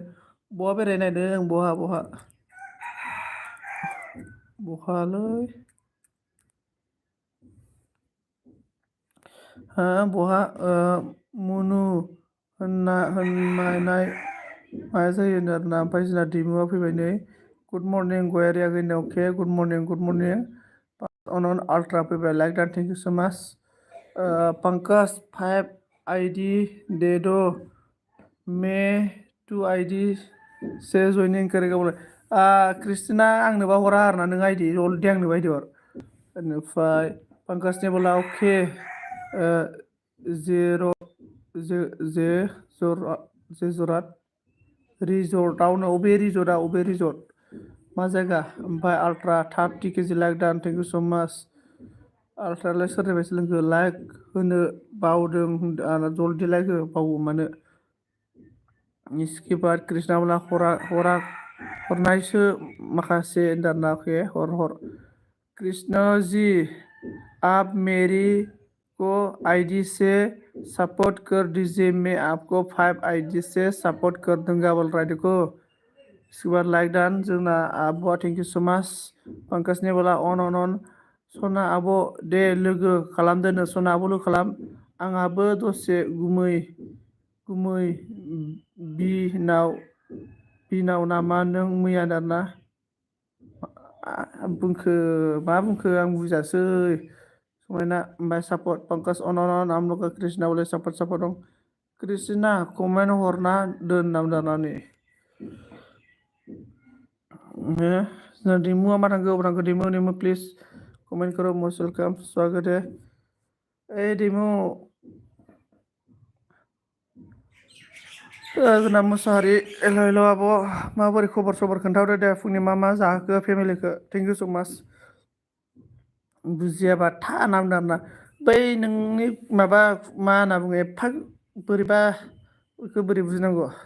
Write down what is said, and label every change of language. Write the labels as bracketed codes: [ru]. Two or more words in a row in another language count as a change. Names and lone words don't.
[brx] बहा बेरायनो नागिरदों बहालै बहा मुनु होननाय मा जायो आरोना। ओमफ्राय जोंना दैमुआ फैबाय नै। [en] good morning [brx] गयारि आगैनो अके [en] good morning [brx] अन आल्ट्रा फैबाय [en] like that thank you so much. [hi] पंकज 5 आईडी दे दो मैं 2 आईडी से ज्वाइनिंग करेगा बोले। [brx] क्रिस्टिना आंनोबा हरा आरोना नों [en] ID already [brx] आंनोबो आईडी हर। बेनिफ्राय पंकजनि बोला अके जेर' जरात रिजर्टआवनो अबे रिजर्ट मा जायगा। ओमफ्राय आल्ट्रा 30 केजि लाइक दान [en] thank you so much. [brx] आल्ट्रालाय सोरनिफ्राय सोलोंखो लाइक होनो बावदों जल्दि लाइक हो बावो मानो। [hi] इसके बाद कृष्णा बोला [brx] हरनायसो माखासे दाना के हर [hi] कृष्णा जी आप मेरी को आईडी से सपोर्ट कर दीजिए मैं आपको 5 आईडी से सपोर्ट कर दूंगा बोल रहा है। देखो इसके बाद [brx] लाइक डान जोंना आब'आ [en] thank you so much. [brx] पंकजनि बोला अन सना आब' दे लोगो खालामदोनो सना आब' लोगो खालाम आंहाबो दसे गुमै बिनाव नामा नों मैया दाना मा बुंखो आं बुजासै समायना। ओमफ्राय सापर्ट पंकज अन आम लोग कृष्णा बोले सापर्ट दं। कृष्णा कमेन्ट हरना दोन नाम दानानै दिमुआ मा थांखो दिमु [hi] प्लिज कमेन्ट करो [en] most welcome [hi] स्वागत है। [brx] दिमु जोंना मुसाहारि हेल' हेल' आब' माबोरै खबर सबर खोन्थाहरदो दे फुंनि मा जाहोखो फेमिलिखौ [en] thank you so much. [brx] बुजियाबा था नाम दाना बै नोंनि माबा मा होनना बुङो एफा बोरैबा बेखौ बोरै बुजिनांगौ।